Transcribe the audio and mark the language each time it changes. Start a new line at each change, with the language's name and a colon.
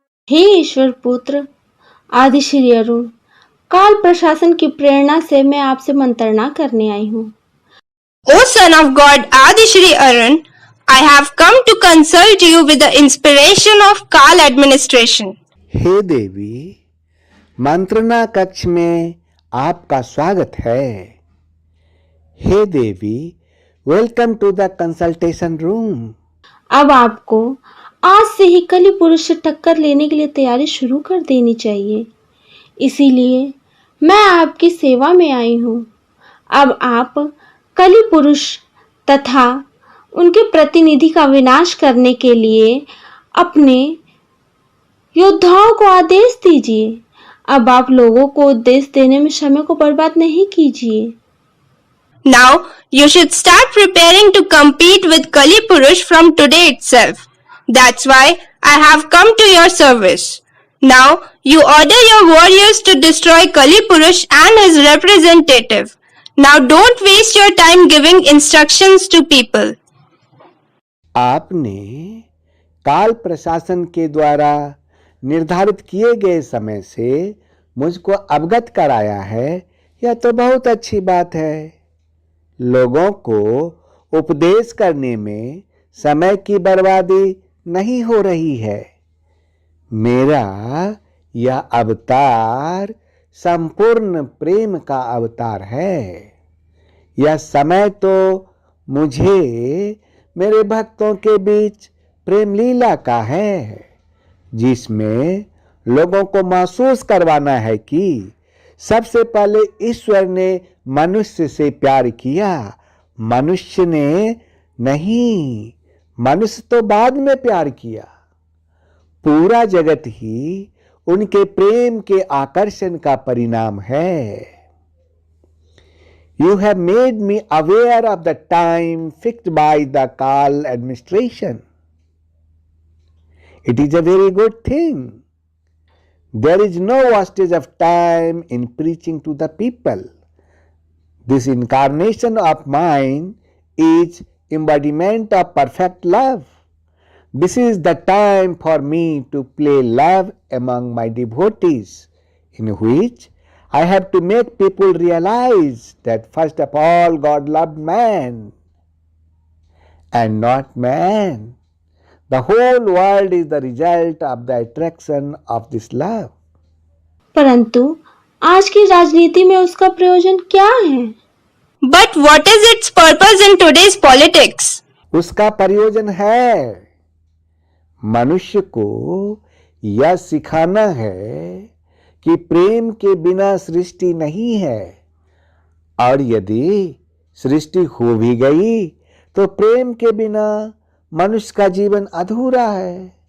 Hindi: हे ईश्वर पुत्र आदि श्री अरुण, काल प्रशासन की प्रेरणा से मैं आपसे मंत्रणा करने आई हूँ।
English: O son of God Adi Shri Arun, I have come to consult you with the inspiration of Kal administration.
Hindi: हे देवी, मंत्रणा कक्ष में आपका स्वागत है। हे देवी,
English: Welcome to the consultation room.
Hindi: अब आपको आज से ही कली पुरुष से टक्कर लेने के लिए तैयारी शुरू कर देनी चाहिए। इसीलिए मैं आपकी सेवा में आई हूँ। अब आप कली पुरुष तथा उनके प्रतिनिधि का विनाश करने के लिए अपने योद्धाओं को आदेश दीजिए। अब आप लोगों को उपदेश देने में समय को बर्बाद नहीं कीजिए।
English: Now you should start preparing to compete with Kali Purush from today itself. That's why I have come to your service. Now you order your warriors to destroy Kali Purush and his representative. Now don't waste your time giving instructions to people.
Hindi: आपने काल प्रशासन के द्वारा निर्धारित किए गए समय से मुझको अवगत कराया है, यह तो बहुत अच्छी बात है। लोगों को उपदेश करने में समय की बर्बादी नहीं हो रही है। मेरा यह अवतार संपूर्ण प्रेम का अवतार है। यह समय तो मुझे मेरे भक्तों के बीच प्रेम लीला का है, जिसमें लोगों को महसूस करवाना है कि सबसे पहले ईश्वर ने मनुष्य से प्यार किया, मनुष्य ने नहीं। मनुष्य तो बाद में प्यार किया। पूरा जगत ही उनके प्रेम के आकर्षण का परिणाम है।
English: You have made me aware of the time fixed by the Kal administration. It is a very good thing. There is no wastage of time in preaching to the people. This incarnation of mine is embodiment of perfect love. This is the time for me to play love among my devotees, in which I have to make people realize that first of all God loved man and not man. The whole world is the result of the attraction of this love.
Hindi: परंतु आज की राजनीति में उसका प्रयोजन क्या है?
English: But what is its purpose in today's politics?
Hindi: उसका प्रयोजन है मनुष्य को यह सिखाना है कि प्रेम के बिना सृष्टि नहीं है, और यदि सृष्टि हो भी गई तो प्रेम के बिना मनुष्य का जीवन अधूरा है।